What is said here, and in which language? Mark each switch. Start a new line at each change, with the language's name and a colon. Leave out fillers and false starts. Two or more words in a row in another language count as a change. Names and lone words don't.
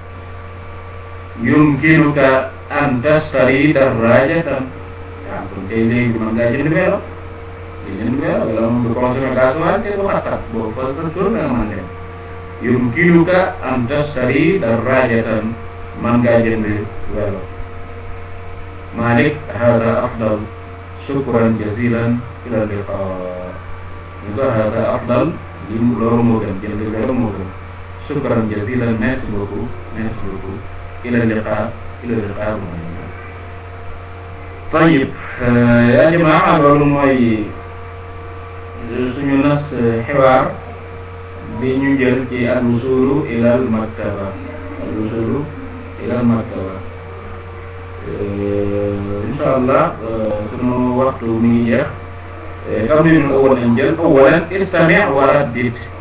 Arabic: يمكنك أن تشتري دراجة
Wolof: yaa kon tey léegi mën ngaa jënd vélo wala moom du
French: consommer gasoil
Wolof: te du xat-xat boo fa tur nga mën dem
Arabic: يمكنك أن تشتري دراجة
Wolof: mën ngaa jënd vélo Malik
Arabic: هذا أفضل شكرا جزيلا إلى اللقاء
Wolof: ñu ko
Arabic: هذا أفضل
Wolof: li loolu moo gën jënd vélo moo gën
Arabic: شكرا جزيلا
French: merci beaucoup
Arabic: إلى اللقاء طيب يا جماعة
Wolof: loolu mooy suñu nas xibaar bi ñu jël ci
Arabic: الوصول إلى المكتبة إن شاء الله
Wolof: suñu waxtu mi ngi jeex
Arabic: التمرين الأول
Wolof: lañ jël
Arabic: أولا استمع وردد